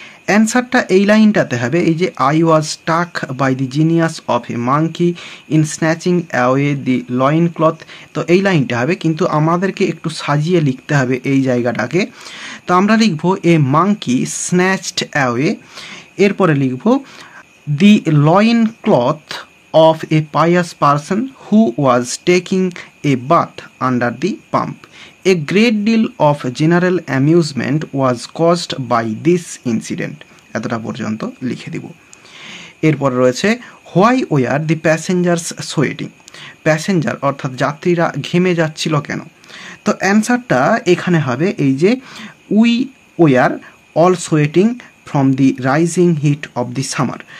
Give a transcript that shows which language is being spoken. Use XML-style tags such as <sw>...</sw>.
<bn>অ্যান্সারটা এই লাইনটাতে হবে, এই যে</bn> <en>I was stuck by the genius of a monkey in snatching away the loin cloth,</en> <bn>তো এই লাইনটা হবে, কিন্তু আমাদেরকে একটু সাজিয়ে লিখতে হবে এই জায়গাটাকে। তো আমরা লিখবো</bn> <en>a monkey snatched away,</en> <bn>এরপরে লিখবো</bn> <en>The loin cloth of a pious person who was taking a bath under the pump. A great deal of general amusement was caused by this incident.</en> <bn>এতটা পর্যন্ত লিখে দিব। এরপর রয়েছে</bn> <en>why were the passengers sweating,</en> <bn>passenger অর্থাৎ যাত্রীরা ঘেমে যাচ্ছিল কেন। তো অ্যান্সারটা এখানে হবে এই যে</bn> <en>We were all sweating from the rising heat of the summer.</en>